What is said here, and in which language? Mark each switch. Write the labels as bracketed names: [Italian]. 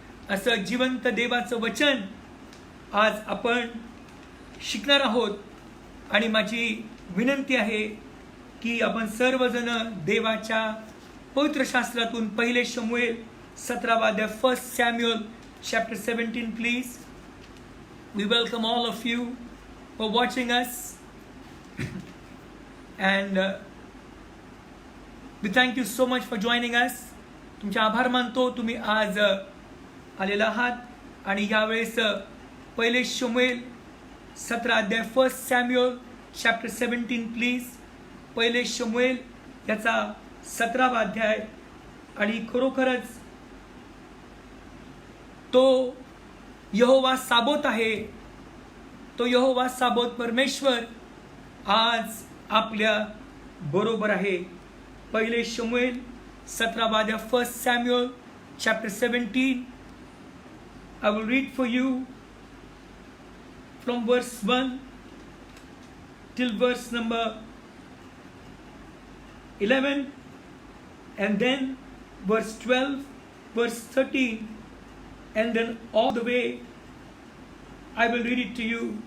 [Marathi] असं जिवंत देवाचं वचन आज आपण शिकणार आहोत. आणि माझी विनंती आहे की आपण सर्वजण देवाच्या पवित्र शास्त्रातून पहिले शमूएल 17 अध्याय, 1 Samuel [English] chapter 17 please. We welcome all of you for watching us and we thank you so much for joining us. [Marathi] तुमचे आभार मानतो, तुम्ही आज आलेला आहात. आणि यावेळेस पहिले शमूएल 17 अध्याय, 1 सॅम्युअल [English] chapter 17 [Marathi] प्लीज. पहिले शमूएल याचा 17 अध्याय. आणि खरोखरच तो यहोवा साबोत आहे. तो यहोवा साबोत परमेश्वर आज आपल्या बरोबर आहे. पहिले शमूएल 17 अध्याय, 1 Samuel [English] chapter 17. I will read for you from verse 1 till verse number 11, and then verse 12, verse 13, and then all the way I will read it to you.